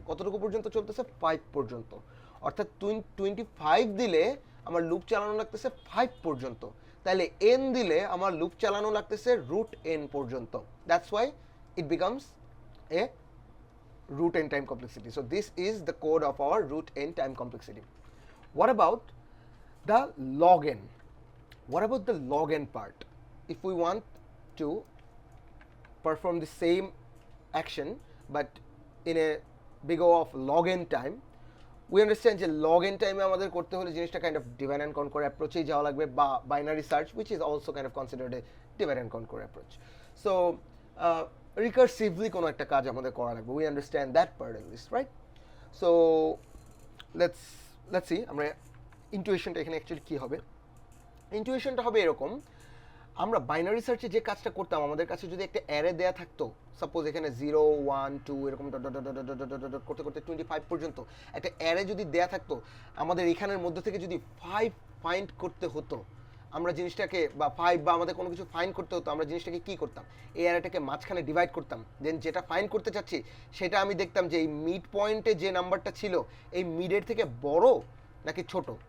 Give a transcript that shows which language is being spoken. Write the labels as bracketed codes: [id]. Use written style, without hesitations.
[bn] কতটুকু পর্যন্ত চলতেছে, 5 পর্যন্ত। অর্থাৎ 25 দিলে আমার লুপ চালানো লাগতেছে 5 পর্যন্ত, তাহলে এন দিলে আমার লুপ চালানো লাগতেছে রুট এন পর্যন্ত। [en] That's why it becomes a root n time complexity. So this is the code of our root n time complexity. What about the log n? What about the log n part? If we want to perform the same action but in a big O of log n time, we understand যে log n time [bn] আমাদের করতে হলে জিনিসটা [en] kind of divide and conquer approach [bn] এ যাওয়া লাগবে, [en] বা binary search, which is also kind of considered a divide and conquer approach. [bn] So recursively কোনো একটা কাজ আমাদের করা লাগবে, [en] We understand that part at least, right? So let's see [bn] আমরা ইন্টুইশনটা এখানে অ্যাকচুয়ালি কী হবে। ইন্টুইশনটা হবে এরকম, আমরা বাইনারি সার্চে যে কাজটা করতাম, আমাদের কাছে যদি একটা অ্যারে দেয়া থাকতো, সাপোজ এখানে 0 1 2 এরকম dot dot dot dot dot dot করতে করতে 25 পর্যন্ত একটা অ্যারে যদি দেয়া থাকতো, আমাদের এখানের মধ্যে থেকে যদি 5 ফাইন্ড করতে হতো, আমরা জিনিসটাকে বা 5 বা আমাদের কোনো কিছু ফাইন্ড করতে হতো, আমরা জিনিসটাকে কি করতাম, এই অ্যারেটাকে মাঝখানে ডিভাইড করতাম, দেন যেটা ফাইন্ড করতে চাচ্ছি সেটা আমি দেখতাম যে এই মিড পয়েন্টে যে নাম্বারটা ছিল এই মিডের থেকে বড় নাকি ছোট।